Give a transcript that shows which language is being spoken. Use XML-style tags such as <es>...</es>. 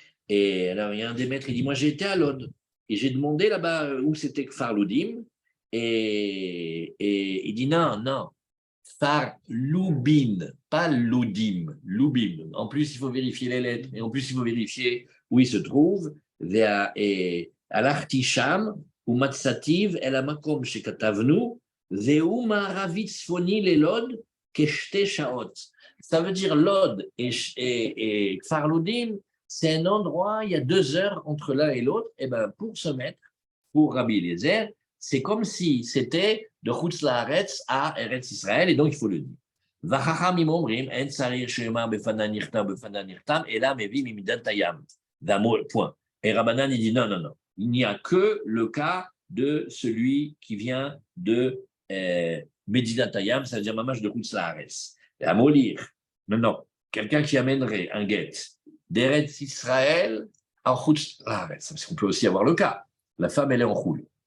<fr>Et alors, il y a un des maîtres, il dit, moi j'ai été à Lod. Et j'ai demandé là-bas où c'était Kfar Loudim. Et il dit non, Kfar Loubin, pas Loudim, Loubim. En plus, il faut vérifier les lettres. Et en plus, il faut vérifier où il se trouve.</fr> <he>והלכתי שם, ומצאתיו אל המקום שכתבנו, והוא מערבי צפוני ללוד כשתי שעות.</he> <fr>Ça veut dire Lod et Kfar Loudim, c'est un endroit, il y a 2 heures entre l'un et l'autre. Et bien, pour se mettre, pour Rabbi Eliezer, c'est comme si c'était de Chutz Laaretz à Eretz Israël, et donc il faut le dire.</fr> <he>והחכמים אומרים, אין צריך שיאמר בפנה נכתב בפנה נכתב, אלא מביא ממידת הים.</he> <fr>Point. Et Rabbanan, il dit non, non, non. Il n'y a que le cas de celui qui vient de Medidat Hayam, c'est-à-dire Mamash de Chutz Laaretz. Et à Molir, non, quelqu'un qui amènerait un guet d'Eretz Israël en Chutz Laaretz, parce qu'on peut aussi avoir le cas. La femme, elle est en roule.</fr>